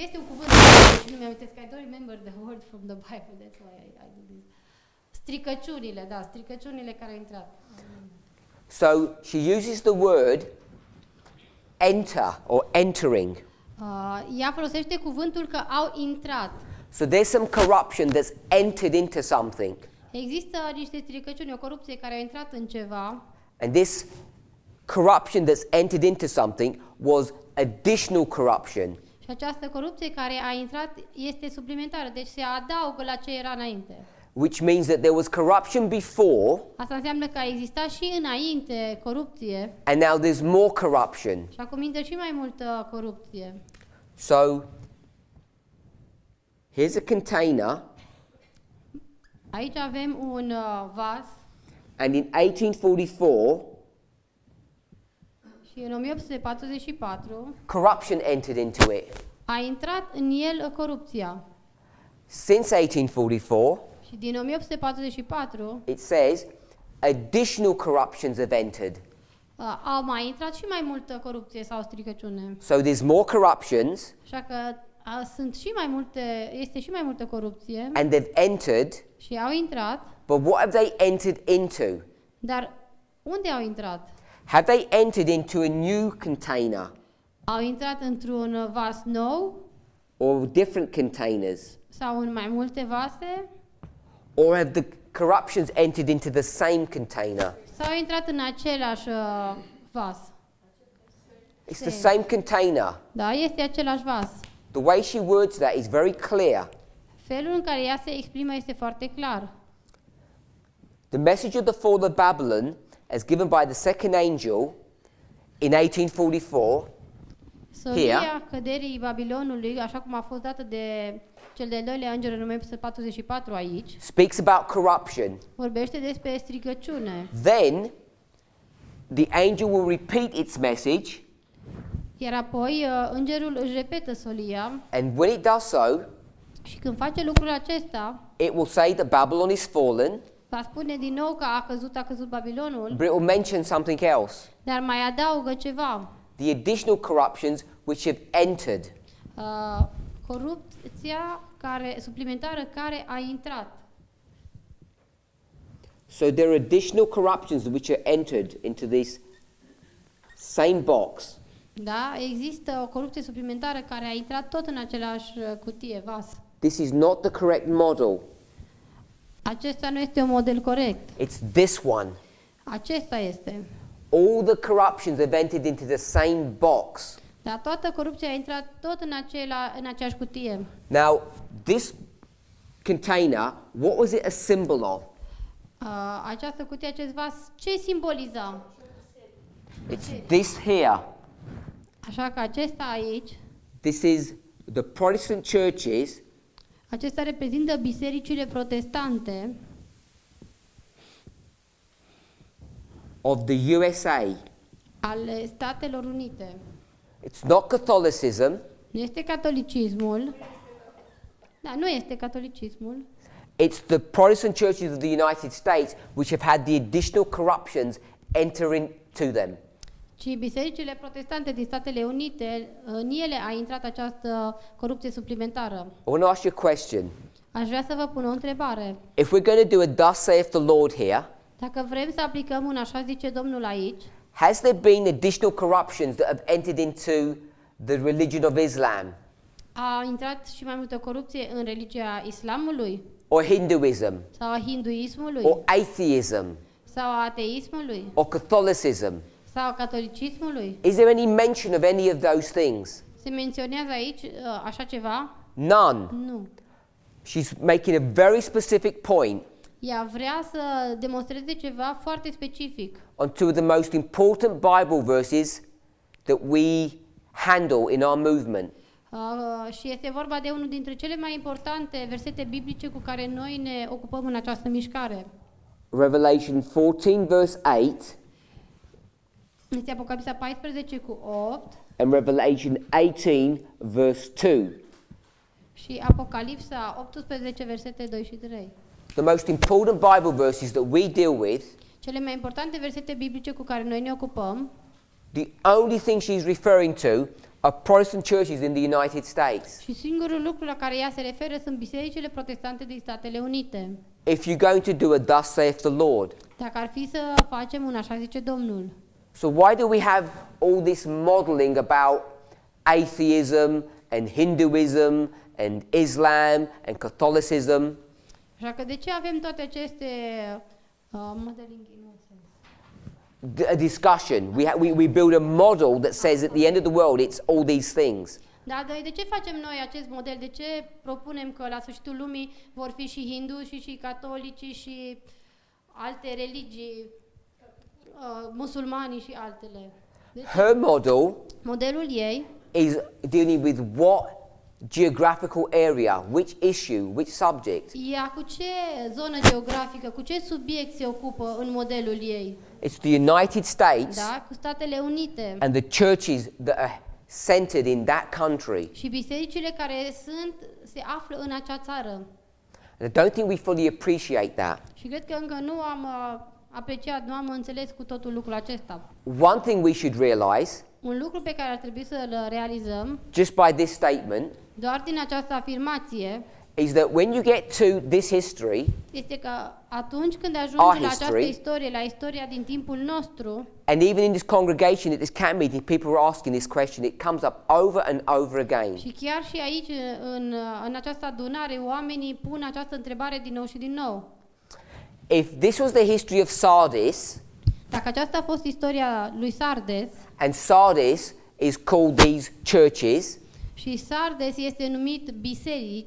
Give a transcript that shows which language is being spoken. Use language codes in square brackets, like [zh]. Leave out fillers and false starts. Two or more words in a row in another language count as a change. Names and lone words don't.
[ro] Este un cuvânt și nu mi-am amintesc, [en] I don't remember the word from the Bible, that's why I do this. [ro] Stricăciunile, da, stricăciunile care au intrat. [en] So she uses the word enter or entering. [ro] Ea folosește cuvântul că au intrat. [en] So there's some corruption that's entered into something. [ro] Există niște stricăciuni, o corupție care a intrat în ceva [en] And this corruption that's entered into something was additional corruption. [ro] și această corupție care a intrat este suplimentară, deci se adaugă la ce era înainte. [en] Which means that there was corruption before, [ro] Asta înseamnă că a existat și înainte corupție [en] and now there's more corruption. [ro] și acum intră și mai multă corupție. [en] So, here's a container, [ro] Aici avem un vas [en] and in 1844, [ro] și în 1844 [en] corruption entered into it. [ro] a intrat în el corupția. [en] Since 1844, [ro] Și din 1844 [en] it says additional corruptions have entered. [ro] au mai intrat și mai multă corupție sau stricăciune. [en] So there's more corruptions, [ro] Așa că sunt și mai multe, este și mai multă corupție [en] and they've entered, [ro] și au intrat, [en] but what have they entered into? [ro] dar unde au intrat? [en] Have they entered into a new container [ro] Au intrat într-un vas nou [en] or different containers? [ro] sau în mai multe vase [en] Or have the corruptions entered into the same container? [ro] sau au intrat în același vas? [en] It's the same container. [ro] Da, este același vas. [en] The way she words that is very clear. [ro] Felul în care ea se exprimă este foarte clar. [en] The message of the fall of Babylon, as given by the second angel in 1844, [ro] Solia căderii Babilonului, așa cum a fost dată de cel de-al doilea înger în 1944 aici, [en] speaks about corruption. [ro] vorbește despre stricăciune. [en] Then the angel will repeat its message, [ro] Iar apoi îngerul își repetă solia [en] and when it does so, [ro] și când face lucrul acesta, [en] it will say that Babylon is fallen, [ro] va spune din nou că a căzut Babilonul, [en] but it will mention something else. [ro] dar mai adaugă ceva. [en] The additional corruptions which have entered. [ro] Corupția suplimentară care a intrat. [en] So there are additional corruptions which are entered into this same box. [ro] Da, există o corupție suplimentară care a intrat tot în același cutie, vas. [en] This is not the correct model. [ro] Acesta nu este un model corect. [en] It's this one. [ro] Acesta este. [en] All the corruptions have entered into the same box. [ro] Dar toată corupția a intrat tot în aceeași cutie. [en] Now, this container, what was it a symbol of? [ro] Această cutie, acest vas, ce simboliza? [en] It's this here. [ro] Așa că acesta aici, [en] This is the Protestant churches [ro] acesta reprezintă bisericile protestante [en] of the USA. [ro] ale Statelor Unite. [en] It's not Catholicism. [ro] Nu este catolicismul. Da, nu este catolicismul. [en] It's the Protestant churches of the United States which have had the additional corruptions enter into them. [ro] Ci bisericile protestante din Statele Unite, în ele a intrat această corupție suplimentară. [en] I want to ask you a question. [ro] Aș vrea să vă pun o întrebare. [en] If we're going to do a thus saith the Lord here, [ro] Dacă vrem să aplicăm un așa zice Domnul aici, [en] has there been additional corruptions that have entered into the religion of Islam [ro] a intrat și mai multă corupție în religia islamului [en] or Hinduism [ro] sau a hinduismului [en] or atheism [ro] sau a ateismului [en] or Catholicism? [ro] sau a catolicismului? [en] Is there any mention of any of those things? [ro] Se menționează aici așa ceva? [en] None. [ro] Nu. [en] She's making a very specific point [ro] Ea vrea să demonstreze ceva foarte specific. [en] on two of the most important Bible verses that we handle in our movement. [ro] Și este vorba de unul dintre cele mai importante versete biblice cu care noi ne ocupăm în această mișcare. [en] Revelation 14 verse 8 [ro] Este Apocalipsa 14 cu 8 [en] and Revelation 18 verse 2. [ro] și Apocalipsa 18 versete 2 și 3. [en] The most important Bible verses that we deal with, [ro] Cele mai importante versete biblice cu care noi ne ocupăm, [en] the only thing she's referring to are Protestant churches in the United States. [ro] și singurul lucru la care ea se referă sunt bisericile protestante din Statele Unite. [en] If you're going to do a thus saith the Lord. [ro] Dacă ar fi să facem un așa zice Domnul. [en] So why do we have all this modeling about atheism and Hinduism and Islam and Catholicism. [ro] Așa că de ce avem toate aceste [en] modeling innocence? A discussion. We build a model that says at the end of the world it's all these things. [ro] Da, de ce facem noi acest model? De ce propunem că la sfârșitul lumii vor fi și hinduși și catolici și alte religii, musulmanii și altele? [en] Her model [ro] Modelul ei [en] is dealing with what geographical area, which issue, which subject. [ro] ea cu ce zonă geografică, cu ce subiect se ocupă în modelul ei? [en] It's the United States [ro] Da, cu Statele Unite [en] and the churches that are centered in that country. [ro] și bisericile care se află în acea țară. [en] And I don't think we fully appreciate that. [ro] Și cred că încă nu am apreciat, nu am înțeles cu totul lucrul acesta. [en] One thing we should realize, [ro] Un lucru pe care ar trebui să-l realizăm, [en] just by this statement, [ro] doar din această afirmație, [en] is that when you get to this history, [ro] este că atunci când [en] Our [ro] ajungi la această [en] history, [ro] istorie, la istoria din timpul nostru, [en] and even in this congregation at this camp meeting, people are asking this question. It comes up over and over again. [ro] și chiar și aici, în această adunare, oamenii pun această întrebare din nou și din nou. [en] If this was the history of Sardis, [ro] Dacă aceasta a fost istoria lui Sardes, [en] and Sardis is called these churches, [ro] și Sardes este numit biserici,